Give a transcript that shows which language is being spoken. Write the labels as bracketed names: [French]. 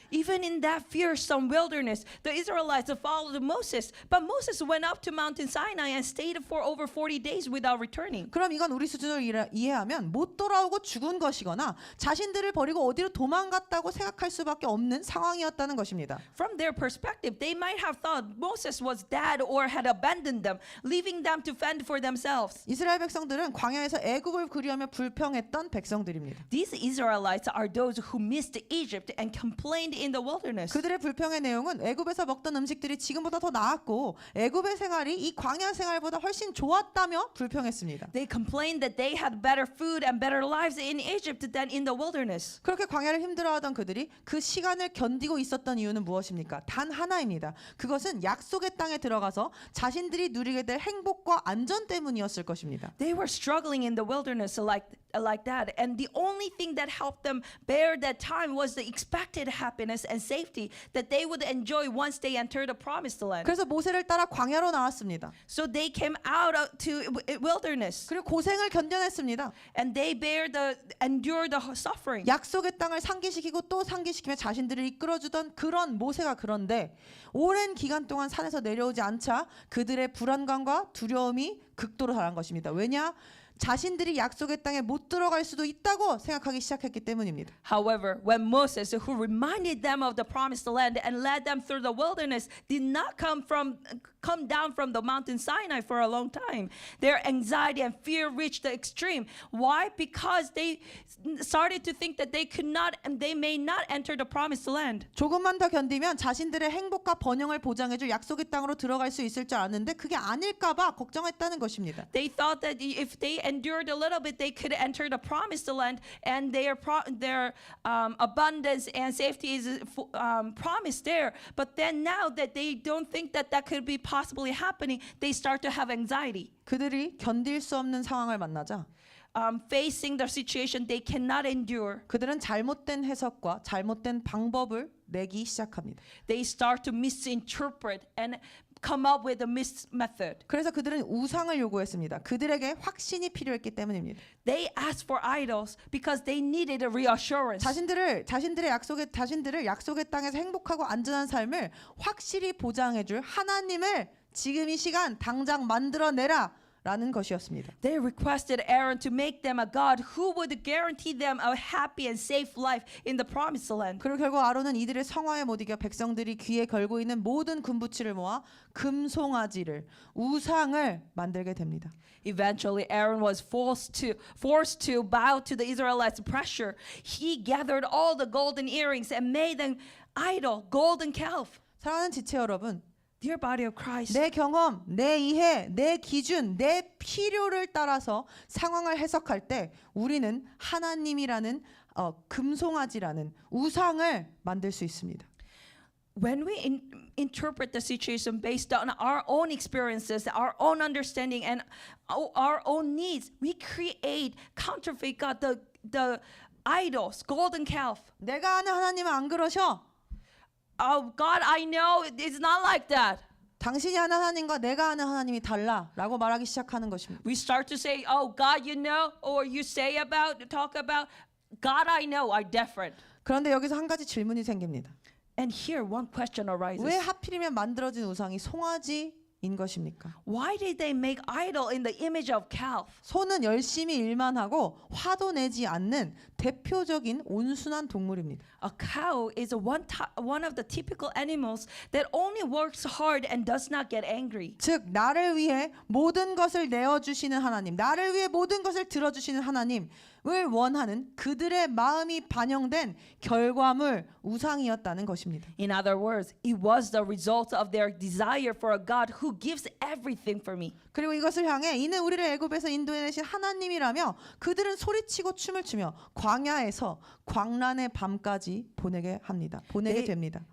[English] Even in that fearsome wilderness, the Israelites followed Moses, but Moses went up to Mountain Sinai and stayed for over 40 days without returning. [Korean] 그럼 이건 우리 수준으로 이해하면 못 돌아오고 죽은 것이거나 자신들을 버리고 어디로 도망갔다고 생각할 수밖에 없는 상황이었다는 것입니다. [English] From their perspective, they might have thought Moses was dead or had abandoned them, leaving them to fend for themselves. [Korean] 이스라엘 백성들은 광야에서 애굽을 그리하며 불평했던 백성들입니다. [English] These Israelites are those who missed Egypt and complained in the wilderness. [Korean] 그들의 불평의 내용은 애굽에서 먹던 음식들이 지금보다 더 나았고 애굽의 생활이 이 광야 생활보다 훨씬 좋았다며 불평했습니다. [English] They complained that they had better food and better lives in Egypt than in the wilderness. [Korean] 그렇게 광야를 힘들어하던 그들이 그 시간을 견디고 있었던 이유는 무엇입니까? 단 하나입니다. 그것은 약속의 땅에 들어가서 자신들이 그들이 누리게 될 행복과 안전 때문이었을 것입니다. [English] They were struggling in the wilderness like that, and the only thing that helped them bear that time was the expected happiness and safety that they would enjoy once they entered the promised land. [Korean] 그래서 모세를 따라 광야로 나왔습니다. [English] So they came out to wilderness, [Korean] 그리고 고생을 견뎌냈습니다. [English] and they endure the suffering. [Korean] 약속의 땅을 상기시키고 또 상기시키며 자신들을 이끌어주던 그런 모세가 그런데 오랜 기간 동안 산에서 내려오지 않자 그들의 불안감과 두려움이 극도로 달한 것입니다. 왜냐? 자신들이 약속의 땅에 못 들어갈 수도 있다고 생각하기 시작했기 때문입니다. [English] However, when Moses, who reminded them of the promised land and led them through the wilderness, did not come down from the mountain Sinai for a long time, their anxiety and fear reached the extreme. Why? Because they started to think that they could not and they may not enter the promised land. [Korean] 조금만 더 견디면 자신들의 행복과 번영을 보장해줄 약속의 땅으로 들어갈 수 있을 줄 아는데 그게 아닐까봐 걱정했다는 것입니다. [English] They thought that if they endured a little bit, they could enter the promised land, and their abundance and safety is promised there. But then now that they don't think that could be possibly happening, they start to have anxiety. [Korean] 그들이 견딜 수 없는 상황을 만나자 [English] Facing the situation they cannot endure, [Korean] 그들은 잘못된 해석과 잘못된 방법을 내기 시작합니다. [English] they start to misinterpret and come up with a method. [Korean] 그래서 그들은 우상을 요구했습니다. 그들에게 확신이 필요했기 때문입니다. [English] They asked for idols because they needed a reassurance. [Korean] 자신들의 약속의 땅에서 행복하고 안전한 삶을 확실히 보장해줄 하나님을 지금 이 시간 당장 만들어내라. 라는 것이었습니다. [English] They requested Aaron to make them a God who would guarantee them a happy and safe life in the promised land. [Korean] 그리고 결국 아론은 이들의 성화에 못 이겨 백성들이 귀에 걸고 있는 모든 금부치를 모아 금송아지를 우상을 만들게 됩니다. [English] Eventually, Aaron was forced to bow to the Israelites' pressure. He gathered all the golden earrings and made an idol, golden calf. [Korean] 사랑하는 지체 여러분, [English] Dear body of Christ, [Korean] 내 경험, 내 이해, 내 기준, 내 필요를 따라서 상황을 해석할 때 우리는 하나님이라는 금송아지라는 우상을 만들 수 있습니다. [English] when we interpret the situation based on our own experiences, our own understanding, and our own needs, we create counterfeit God, the idols, golden calf. [Korean] 내가 아는 하나님은 안 그러셔. [English] Oh God, I know it's not like that. [Korean] 당신이 아는 하나님과 내가 아는 하나님이 달라라고 말하기 시작하는 것입니다. [English] We start to say, "Oh God, you know," or you talk about, "God, I know, are different." [Korean] 그런데 여기서 한 가지 질문이 생깁니다. [English] And here one question arises. [Korean] 왜 하필이면 만들어진 우상이 송아지인 것입니까? [English] Why did they make idol in the image of calf? [Korean] 소는 열심히 일만 하고 화도 내지 않는 대표적인 온순한 동물입니다. [English] A cow is one of the typical animals that only works hard and does not get angry. [Korean] 즉 나를 위해 모든 것을 내어주시는 하나님, 나를 위해 모든 것을 들어주시는 하나님을 원하는 그들의 마음이 반영된 결과물 우상이었다는 것입니다. [English] In other words, it was the result of their desire for a God who gives everything for me. [Korean] 그리고 이것을 향해 이는 우리를 애굽에서 인도해내신 하나님이라며 그들은 소리치고 춤을 추며 광야에서 광란의 밤까지 보내게 됩니다.